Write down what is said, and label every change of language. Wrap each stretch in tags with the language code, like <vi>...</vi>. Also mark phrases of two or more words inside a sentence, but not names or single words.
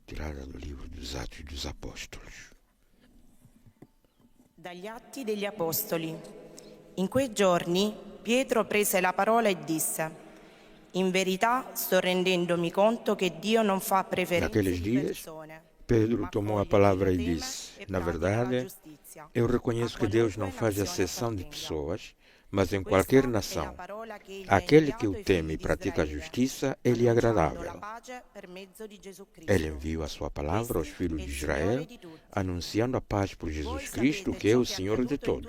<pt>retirada do livro dos Atos dos Apóstolos.</pt> <it>Dagli Atti degli Apostoli. In quei giorni Pietro prese la parola e disse: In verità sto rendendomi conto che Dio non fa preferenze</it> <pt>Naqueles</pt> <it>di</it> <pt>dias,</pt> <it>persone.</it> <pt>Pedro tomou a palavra e disse: Na verdade, eu reconheço que Deus não faz acessão de pessoas, mas em qualquer nação, aquele que o teme e pratica a justiça, ele é agradável. Ele enviou a sua palavra aos filhos de Israel, anunciando a paz por Jesus Cristo, que é o Senhor de todos.</pt>